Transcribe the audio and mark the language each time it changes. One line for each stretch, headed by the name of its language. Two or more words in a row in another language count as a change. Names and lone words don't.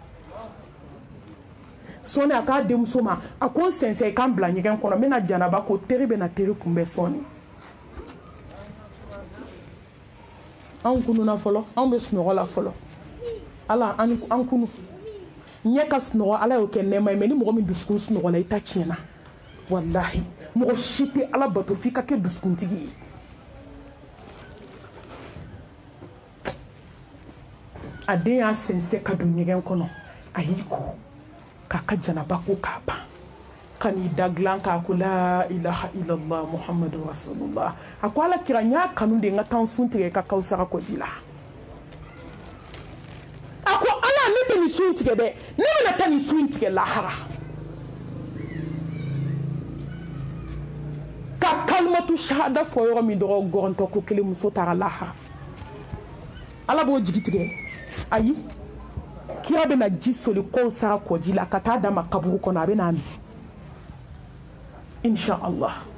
Bambara: sɔɔni a k'a denmuso ma a ko n sɛnsɛn i k'an bila ɲɛgɛn kɔnɔ n bɛna janaba ko teri bɛna teri kunbɛn sɔɔni anw kununa fɔlɔ anw bɛ sunɔgɔ la fɔlɔ ala an kunu ɲɛ ka sunɔgɔ ala y'o kɛ nɛɛma ye mais ni mɔgɔ min dusukun sunɔgɔ la i ta tiɲɛna wallahi mɔgɔ si tɛ ala bato f'i ka kɛ dusukuntigi ye a den y'a sɛnsɛn ka don ɲɛgɛn kɔnɔ a y'i ko k'a ka janaba ko k'a ban ka n'i da dilan k'a ko
Arabic: لا إله إلا الله محمد رسول الله
Bambara: a ko ala kira n y'a kanu de n ka taa sun tigɛ i ka kawusara kɔji la sun tigɛ dɛ ne bɛna taa nin sun tigɛ lahara ka
Arabic: كلمة الشهادة
Bambara: fɔ yɔrɔ min dɔrɔn gɔrɔntɔ ko kelen muso taara lahara ala b'o jigi tigɛ ayi kira bɛna ji soli kɔw sara kɔji la ka taa d'a ma kaburu kɔnɔ a bɛna min
Arabic: إن شاء الله